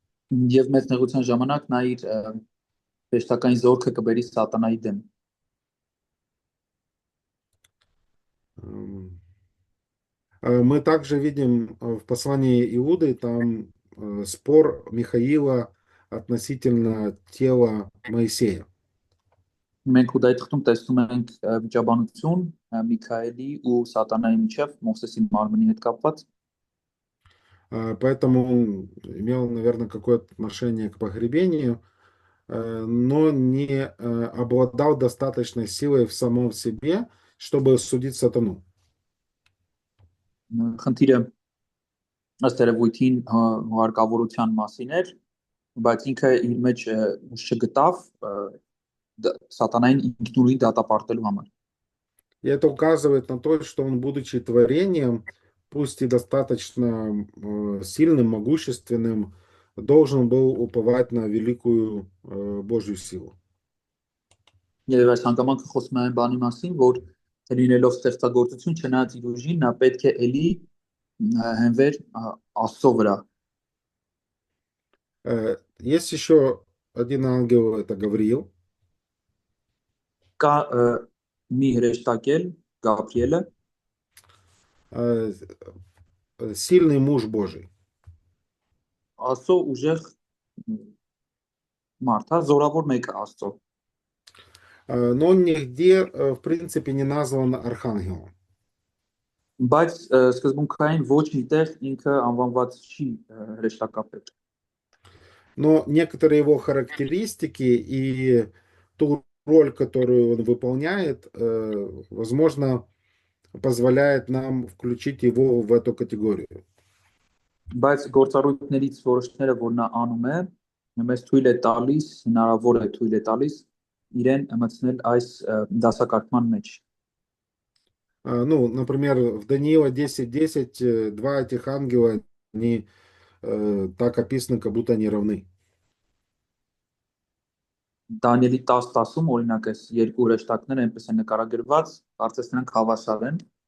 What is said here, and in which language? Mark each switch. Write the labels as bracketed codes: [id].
[hy] Եվ մեծ նեղության ժամանակ նա իր հեշտական զորքը կբերի սատանայի դեմ։ [ru] Мы также видим в послании Иуды там спор Михаила относительно тела Моисея. [hy] Մենք Հուդայի թղթում տեսնում ենք վիճաբանություն Միքայելի ու սատանայի միջև Մովսեսի մարմնի հետ կապված։ [ru] Поэтому он имел, наверное, какое-то отношение к погребению, но не обладал достаточной силой в самом себе, чтобы судить сатану. [hy] Խնդիրը ըստ երևույթին հարկավորության մասին էր, բայց ինքը իր մեջ ուժ չգտավ սատանային ինքնուրույն դատապարտելու համար։ [ru] И это указывает на то, что он, будучи творением, пусть и достаточно сильным, могущественным, должен был уповать на великую Божью силу. [hy] Եվ այս հանգամանքը խոսում է այն բանի մասին, որ լինելով ստեղծագործություն չնայած իր ուժին, նա պետք է էլի հենվեր Աստծո վրա։ [ru] Есть еще один ангел, это Гавриил. [hy] Կա մի հրեշտակել Գաբրիելը, [ru] э, Сильный муж Божий. [hy] Աստծո ուժեղ մարդ, հա, զորավոր մեկը Աստծո։ [ru] Но он нигде, в принципе, не назван архангелом. [hy] Բայց սկզբունքային ոչ միտեղ ինքը անվանված չի հրեշտակապետ։ [ru] Но некоторые его характеристики и ту роль, которую он выполняет, возможно, позволяет нам включить его в эту категорию. [hy] Բայց գործառույթներից որոշները, որ նա անում է, մեզ թույլ է տալիս, հնարավոր է թույլ է տալիս իրեն մտցնել այս դասակարգման մեջ։ [ru] Ну, например, в Даниила 10:10 два этих ангела, они так описаны, как будто они равны. [hy] Դանիելի 10:10-ում օրինակ էս երկու հրեշտակներ այնպես են նկարագրված, կարծես նրանք հավասար են։